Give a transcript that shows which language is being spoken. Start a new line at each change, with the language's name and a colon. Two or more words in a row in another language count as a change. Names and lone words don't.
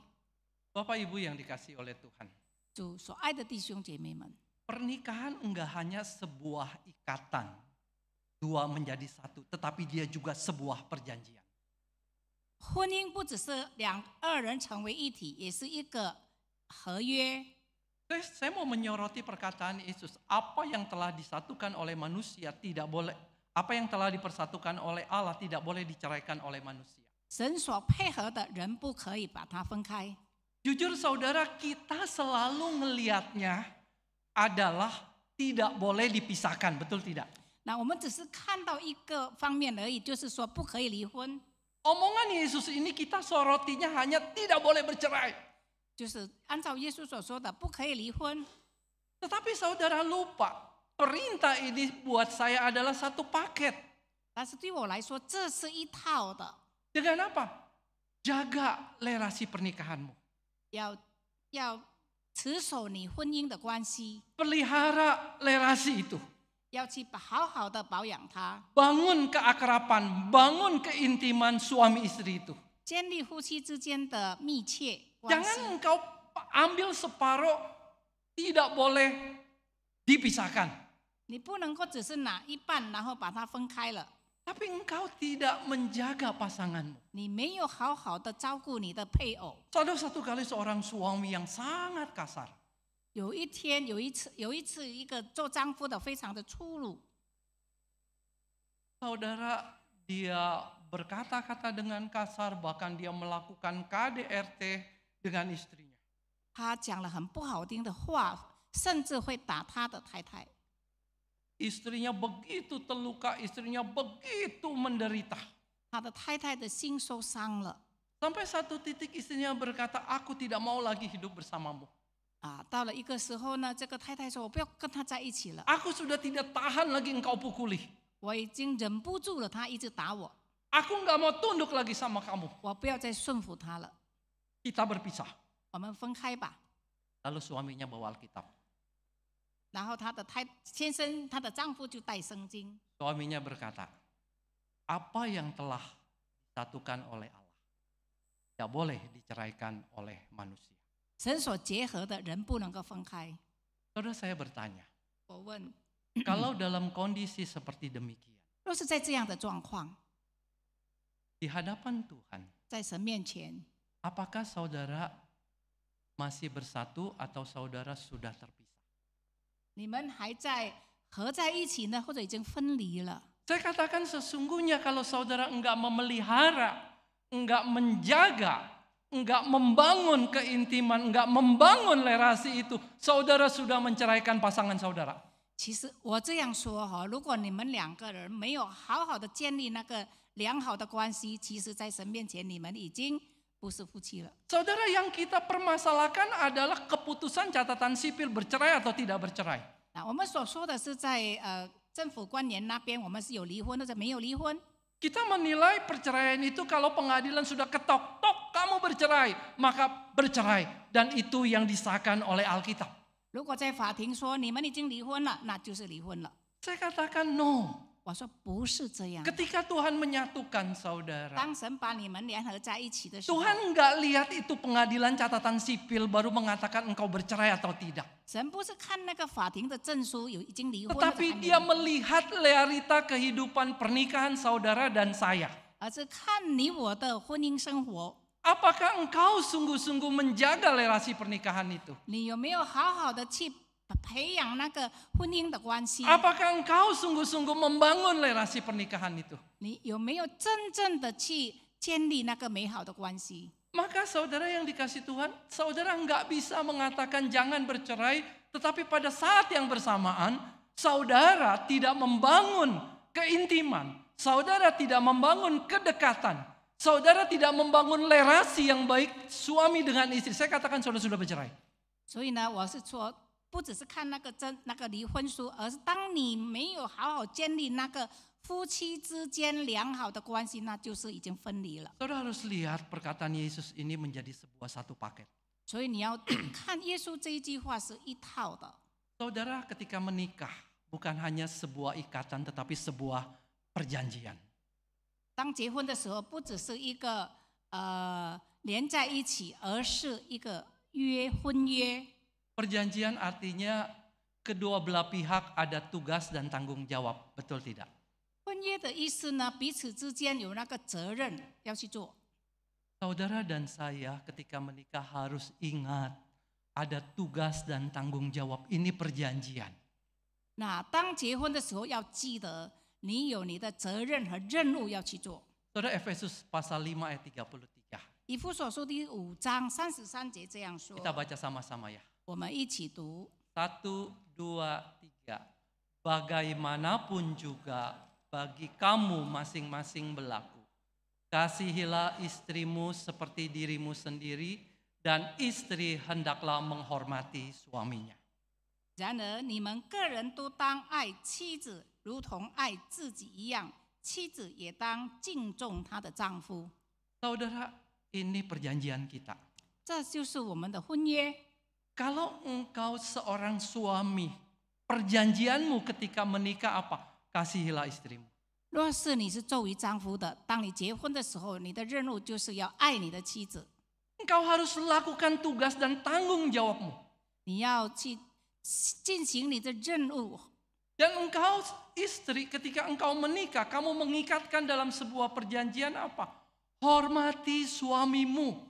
Indonesian: Bapak Ibu yang dikasih oleh Tuhan,
Chinese: 主所爱的弟兄姐妹们，
Indonesian: pernikahan enggak hanya sebuah ikatan, dua menjadi satu, tetapi dia juga sebuah perjanjian.
Chinese: 婚姻不只是二人成为一体，也是一个合约。
Indonesian: Saya mau menyoroti perkataan Yesus, apa yang telah disatukan oleh manusia tidak boleh, apa yang telah dipersatukan oleh Allah tidak boleh diceraikan oleh manusia.
Chinese: 神所配合的人不可以把它分开。
Indonesian: Jujur saudara, kita selalu ngelihatnya adalah tidak boleh dipisahkan, betul tidak?
Chinese: 那我们只是看到一个方面而已，就是说不可以离婚，
Indonesian: Omongan Yesus ini kita sorotinya hanya tidak boleh bercerai.
Chinese: 就是按照耶稣所说的不可以离婚。
Indonesian: Tetapi saudara lupa, perintah ini buat saya adalah satu paket.
Chinese: 但是对我来说，这是一套的，
Indonesian: Dengan apa? Jaga relasi pernikahanmu.
Chinese: 要持守你婚姻的关系，
Indonesian: Pelihara relasi itu.
Chinese: 要去好好的保养它，
Indonesian: Bangun keakraban, bangun keintiman suami istri itu.
Chinese: 建立夫妻之间的密切关系。
Indonesian: Jangan engkau ambil separuh, tidak boleh dipisahkan.
Chinese: 你不能够只是拿一半，然后把它分开了。
Indonesian: Tapi engkau tidak menjaga pasanganmu.
Chinese: 你没有好好的照顾你的配偶。
Indonesian: Ada satu kali seorang suami yang sangat kasar.
Chinese: 有一天，有一次，一个做丈夫的非常的粗鲁，
Indonesian: Saudara, dia berkata-kata dengan kasar, bahkan dia melakukan KDRT dengan istrinya.
Chinese: 他讲了很不好听的话，甚至会打他的太太。
Indonesian: Istrinya begitu terluka, istrinya begitu menderita.
Chinese: 他的太太的心受伤了
Indonesian: Sampai satu titik istrinya berkata, aku tidak mau lagi hidup bersamamu. 啊！
Chinese: 到了一个时候呢，这个太太说：“我不要跟他在一起了，
Indonesian: Aku sudah tidak tahan lagi engkau pukuli.
Chinese: 我已经忍不住了，他一直打我，
Indonesian: Aku nggak mau tunduk lagi sama kamu.
Chinese: 我不要再顺服他了，
Indonesian: Kita berpisah.
Chinese: 我们分开吧。”
Indonesian: Lalu suaminya bawa Alkitab.
Chinese: 然后他的她的丈夫就带圣经，
Indonesian: Suaminya berkata, apa yang telah disatukan oleh Allah tidak boleh diceraikan oleh manusia.
Chinese: 神所结合的人不能够分开。
Indonesian: Saudara, saya bertanya,
Chinese: 我问，
Indonesian: kalau dalam kondisi seperti demikian,
Chinese: 若是在这样的状况，
Indonesian: di hadapan Tuhan,
Chinese: 在神面前，
Indonesian: apakah saudara masih bersatu atau saudara sudah terpisah?
Chinese: 你们还在合在一起呢，或者已经分离了？
Indonesian: Saya katakan sesungguhnya kalau saudara enggak memelihara, enggak menjaga, enggak membangun keintiman, enggak membangun relasi itu, saudara sudah menceraikan pasangan saudara.
Chinese: 其实我这样说哈，如果你们两个人没有好好的建立那个良好的关系，其实在神面前你们已经不是夫妻了。
Indonesian: Saudara, yang kita permasalahkan adalah keputusan catatan sipil bercerai atau tidak bercerai.
Chinese: 那我们所说的是在政府官员那边，我们是有离婚或者没有离婚。
Indonesian: Kita menilai perceraian itu kalau pengadilan sudah ketok, tok kamu bercerai, maka bercerai. Dan itu yang disahkan oleh Alkitab.
Chinese: 如果在法庭说你们已经离婚了，那就是离婚了。
Indonesian: Saya katakan no.
Chinese: 我说不是这样。
Indonesian: Ketika Tuhan menyatukan saudara,
Chinese: 当神把你们联合在一起的时候，
Indonesian: Tuhan enggak lihat itu pengadilan catatan sipil baru mengatakan engkau bercerai atau tidak.
Chinese: 神不是看那个法庭的证书有已经离婚了，
Indonesian: Tetapi dia melihat realita kehidupan pernikahan saudara dan saya.
Chinese: 而是看你我的婚姻生活，
Indonesian: Apakah engkau sungguh-sungguh menjaga relasi pernikahan itu?
Chinese: 你有没有好好的去培养那个婚姻的关系？
Indonesian: Apakah engkau sungguh-sungguh membangun relasi pernikahan itu?
Chinese: 你有没有真正的去建立那个美好的关系？
Indonesian: Maka saudara yang dikasih Tuhan, saudara enggak bisa mengatakan jangan bercerai, tetapi pada saat yang bersamaan, saudara tidak membangun keintiman, saudara tidak membangun kedekatan, saudara tidak membangun relasi yang baik suami dengan istri. Saya katakan saudara sudah bercerai.
Chinese: 所以呢，我是说，不只是看那个离婚书，而是当你没有好好建立那个夫妻之间良好的关系，那就是已经分离了。
Indonesian: Saudara harus lihat perkataan Yesus ini menjadi sebuah satu paket.
Chinese: 所以你要看耶稣这一句话是一套的。
Indonesian: Saudara ketika menikah bukan hanya sebuah ikatan tetapi sebuah perjanjian.
Chinese: 当结婚的时候，不只是一个连在一起，而是一个婚约。
Indonesian: Perjanjian artinya kedua belah pihak ada tugas dan tanggung jawab, betul tidak?
Chinese: 婚约的意思呢，彼此之间有那个责任要去做。
Indonesian: Saudara dan saya ketika menikah harus ingat ada tugas dan tanggung jawab. Ini perjanjian.
Chinese: 那当结婚的时候，要记得你有你的责任和任务要去做。
Indonesian: Saudara, Efesus pasal 5 ayat 33.
Chinese: 以弗所书第5章33节这样说，
Indonesian: Kita baca sama-sama ya.
Chinese: 我们一起读。
Indonesian: 1, 2, 3. Bagaimanapun juga bagi kamu masing-masing berlaku. Kasihilah istrimu seperti dirimu sendiri, dan istri hendaklah menghormati suaminya.
Chinese: 然而你们个人都当爱妻子，如同爱自己一样；妻子也当敬重她的丈夫。
Indonesian: Saudara, ini perjanjian kita.
Chinese: 这就是我们的婚约。
Indonesian: Kalau engkau seorang suami, perjanjianmu ketika menikah apa? Kasihilah istrimu.
Chinese: 若是你是作为丈夫的，当你结婚的时候，你的任务就是要爱你的妻子，
Indonesian: Engkau harus lakukan tugas dan tanggung jawabmu.
Chinese: 你要去进行你的任务。
Indonesian: Dan engkau istri ketika engkau menikah, kamu mengikatkan dalam sebuah perjanjian apa? Hormati suamimu.